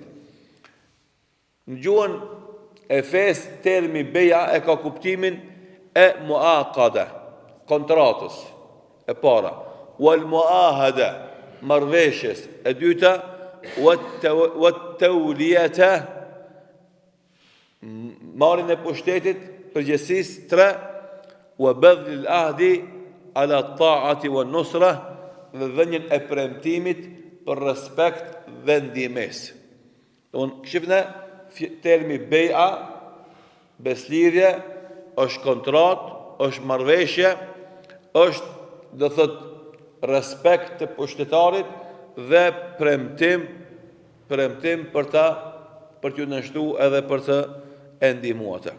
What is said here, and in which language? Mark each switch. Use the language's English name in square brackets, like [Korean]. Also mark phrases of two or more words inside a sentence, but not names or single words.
[Albanian] Në gjuhën e fesë, termi beja e ka kuptimin e muaqada, kontratës e para, [Arabic] wal muahada, [Albanian] marrëveshjes e dyta, wat tawliyata, marrjen e pushtetit, përgjithësisë 3, [Arabic] wa badl al-ahdi ala at-ta'ati wan nusra, [Albanian] dhe dhënien e premtimit për respekt dhe ndihmesë. Donë shifna termi beja, beslidhje, është kontrat, është marrëveshje, është do thot respekt të pushtetarit dhe premtim për t'ju nështruar edhe për të ndihmuar ata.